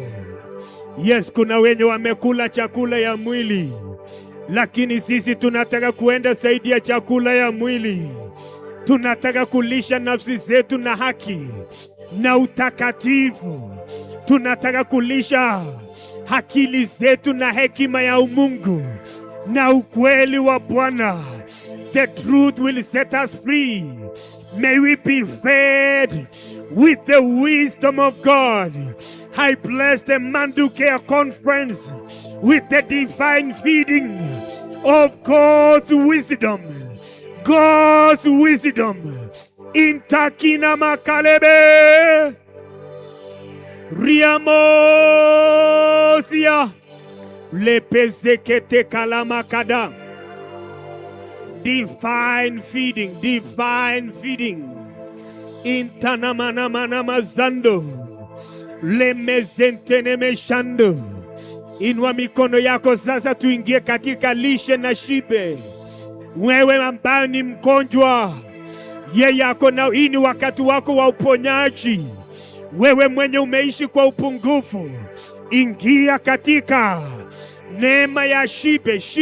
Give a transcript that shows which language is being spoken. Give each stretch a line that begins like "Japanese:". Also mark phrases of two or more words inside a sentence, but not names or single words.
Swahili: Yes, kuna wenye wamekula chakula ya mwili, lakini sisi tunataka kuenda zaidi ya chakula ya mwili. Tunataka kulisha nafsi zetu na haki na utakatifu. Tunataka kulisha akili zetu na hekima ya umungu na ukweli wa Bwana.
English: The truth will set us free. May we be fed with the wisdom of God. I bless the Manducare Conference with the divine feeding of God's wisdom. God's wisdom. Intakina makalebe. Riamosia. Lepezekete kalamakada. Divine feeding, divine feeding. Intanamana mazando. Lemezentene meshando.
Swahili: Inua mikono yako sasa, tuingie katika lishe na shibe. Wewe ambaye ni mgonjwa, yeye yako na hii ni wakati wako wa uponyaji. Wewe mwenye umeishi kwa upungufu, ingia katika neema ya shibe.